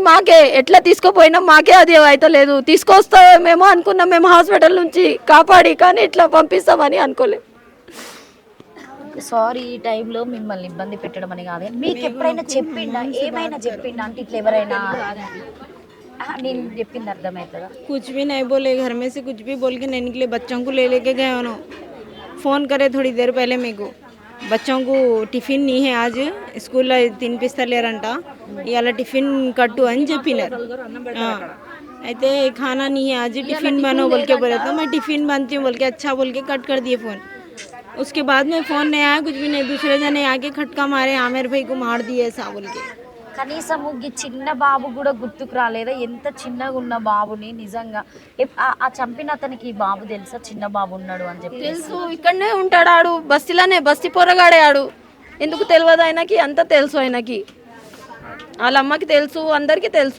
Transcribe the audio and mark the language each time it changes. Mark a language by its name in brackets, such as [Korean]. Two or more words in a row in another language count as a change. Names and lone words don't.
[Telugu] మాకే ఎట్లా తీసుకుపోయినా మాకే అది అయితే లేదు. తీసుకొస్తామేమో అనుకున్నాం మేము హాస్పిటల్ నుంచి కాపాడి, కానీ ఇట్లా పంపిస్తామని అనుకోలేదు. సారీ ఈ టైంలో మిమ్మల్ని ఇబ్బంది పెట్టడం అని కాదు. మీకు ఎప్పుడైనా చెప్పిండా? ఏమైనా చెప్పిండా? అంటే ఇట్లా ఎవరైనా నేను చెప్పింది అర్థమవుతుందా? [Hindi] कुछ भी नहीं बोले, घर में से कुछ भी बोल के नहीं निकले. बच्चों को ले लेके गए उन्होंने. फ़ोन करे थोड़ी देर पहले मेरे को. बच्चों को टिफिन नहीं है आज स्कूल 3 పిస్తలేరంట. [Telugu] ఇవాళ టిఫిన్ కట్టు అని చెప్పినారు. [Hindi] అయితే खाना नहीं है आज, टिफिन बनो बोल के बोला. तो मैं टिफिन बनती हूँ बोल के अच्छा बोल के कट कर दिए फ़ोन. उसके बाद में फ़ोन नहीं आया, कुछ भी नहीं. दूसरे जने आके खटका मारे, आमिर भाई को मार दिए ऐसा बोल के. [Telugu] కనీసం ఈ చిన్న బాబు కూడా గుర్తుకు రాలేదా? ఎంత చిన్నగా ఉన్న బాబుని నిజంగా ఆ చంపిన అతనికి ఈ బాబు తెలుసా? చిన్న బాబు ఉన్నాడు అని చెప్పి తెలుసు. ఇక్కడనే ఉంటాడు ఆడు, బస్తీ పొరగాడే ఆడు. ఎందుకు తెలియదు ఆయనకి? అంత తెలుసు ఆయనకి. వాళ్ళ అమ్మకి తెలుసు, అందరికి తెలుసు.